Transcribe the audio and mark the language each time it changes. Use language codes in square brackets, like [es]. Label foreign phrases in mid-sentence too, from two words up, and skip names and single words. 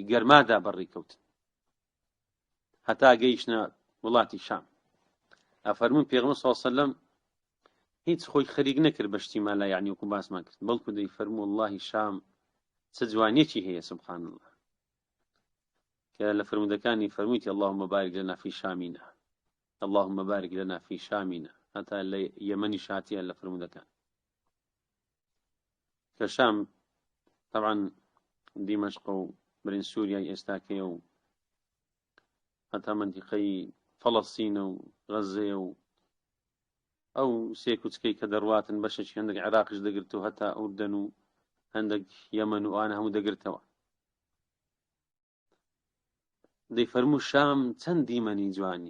[ckb] گەرمادا بەڕێ کەوتن هەتا گەیشتنە وڵاتی شام ئەفەرموون پێغەمبەر [ar] صلی الله علیه و سلم [ckb] هیچ خۆی خەریک نەکرد بە شتی مالا یعنی وەکو باسمان کرد بەڵکو دەیفەرموو واللهی شام چه جوانیەکی هەیە سبحان الله کە لە فرمودەکانی فەرموویتی [ar] اللهم بارك لنا في شامنا اللهم بارك لنا في شامنا [ckb] هەتا لە یەمەنی شاتیە لە فرمودەکان کە شام طبعا دیمەشق و برین سووریای ئێستاکەیە و هەتا منتیقەی فەڵەستینە و غەزەیە و ئەو سێ کوچکەی کە دەڕواتن بەشێکی هەندێک عێراقش دەگرت و هەتا ئوردەن و هەندێک یەمەن و ئانە هەموو دەگرتەوە دەیفەرموو شام چەند دیمەنی جوانی